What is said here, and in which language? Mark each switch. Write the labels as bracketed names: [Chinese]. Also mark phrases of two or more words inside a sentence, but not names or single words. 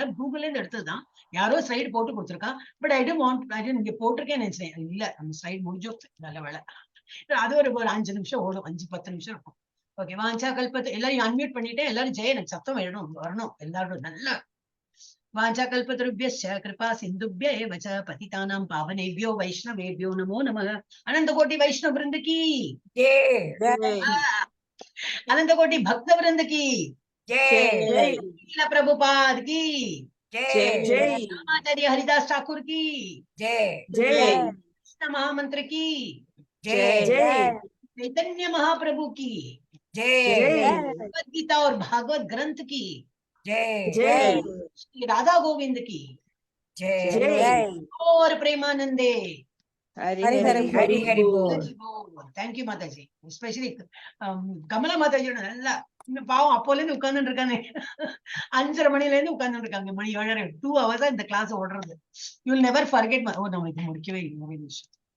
[Tamil] எல்லாம் கூகுள்ல இருந்து எடுத்ததுதான். யாரோ ஸ்லைடு போட்டு கொடுத்துருக்கா. [English] but I [Tamil] இங்க போட்டிருக்கேன் நினைச்சேன். இல்ல, அந்த ஸ்லைடு முடிஞ்சோ, நல்ல வேலை. அது ஒரு 5 நிமிஷம் ஓடும், 5-10 நிமிஷம் இருக்கும். ஓகே, வாஞ்சா கல்பத்தை எல்லாரும் அன்மியூட் பண்ணிட்டேன். எல்லாரும் ஜெய எனக்கு சத்தம் வரணும் எல்லாரும். [Sanskrit] நல்லா वाञ्छा कल्पतरुभ्यश्च कृपा सिन्धुभ्य एव च पतितानां पावनेभ्यो वैष्णवेभ्यो नमो नमः. [Hindi] अनंत कोटि वैष्णव वृंद की जय, अनंत कोटि भक्त वृंद की जय, प्रभुपाद की जय, आचार्य हरिदास ठाकुर की जय, कृष्ण महामंत्र की जय, चैतन्य महाप्रभु की जय, भगवद गीता और भागवत ग्रंथ की जय, श्री राधा गोविंद की जय, और प्रेमानंदे हरि हरि बोल. [Tamil] தேங்க்யூ மாதாஜி. எஸ்பெஷலி கமலா மாதாஜியோட நல்லா பாவம் அப்போல இருந்து உட்கார்ந்துட்டு இருக்காங்க. 5:30 மணில இருந்து உட்கார்ந்துட்டு இருக்காங்க. மணி 7:30, 2 hours இந்த கிளாஸ் ஓடுறது. [English] You will never forget. [Tamil] நம்ம இது முடிக்கவே இல்லை.